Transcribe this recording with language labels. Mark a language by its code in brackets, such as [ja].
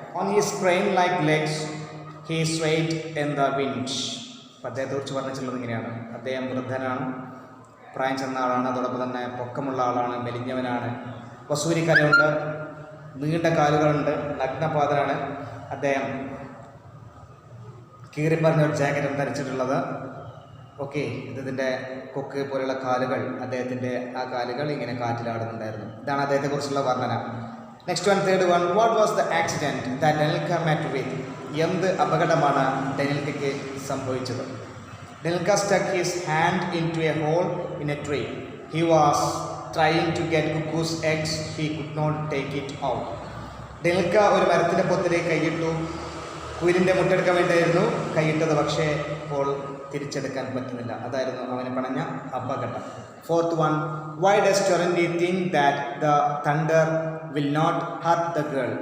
[en] On his crane-like legs he swayed in the wind. [ml] അദ്ദേഹത്തെക്കുറിച്ച് പറഞ്ഞിട്ടുള്ളത് ഇങ്ങനെയാണ്: അദ്ദേഹം വൃദ്ധനാണ്, പ്രായം ചെന്ന ആളാണ്, അതോടൊപ്പം തന്നെ പൊക്കമുള്ള ആളാണ്, മെലിഞ്ഞവനാണ്, വസൂരിക്കരയുണ്ട്, നീണ്ട കാലുകളുണ്ട്, നഗ്നപാതനാണ്. അദ്ദേഹം കീറിപ്പറഞ്ഞ ഒരു ജാക്കറ്റാണ് ധരിച്ചിട്ടുള്ളത്. ഓക്കെ, ഇതിൻ്റെ കൊക്ക് പോലെയുള്ള കാലുകൾ, അദ്ദേഹത്തിൻ്റെ ആ കാലുകൾ ഇങ്ങനെ കാറ്റിലാടുന്നുണ്ടായിരുന്നു. ഇതാണ് അദ്ദേഹത്തെക്കുറിച്ചുള്ള വർണ്ണന. [en] Next one, third one, what was the accident that Denilka met with? [ml] എന്ത് അപകടമാണ് ഡെനിൽക്കയ്ക്ക് സംഭവിച്ചത്? [en] Denilka stuck his hand into a hole in a tree. He was trying to get cuckoo's eggs. He could not take it out. [ml] ഡെനിൽക്ക ഒരു മരത്തിൻ്റെ പൊത്തിലേക്ക് കൈയിട്ടു. കുയിലിൻ്റെ മുട്ടെടുക്കാൻ വേണ്ടിയായിരുന്നു കൈയിട്ടത്, പക്ഷേ ഇപ്പോൾ തിരിച്ചെടുക്കാൻ പറ്റുന്നില്ല. അതായിരുന്നു അവന് പണഞ്ഞ അപകടം. [en] Fourth one, why does Terendy think that the thunder will not hurt the girl?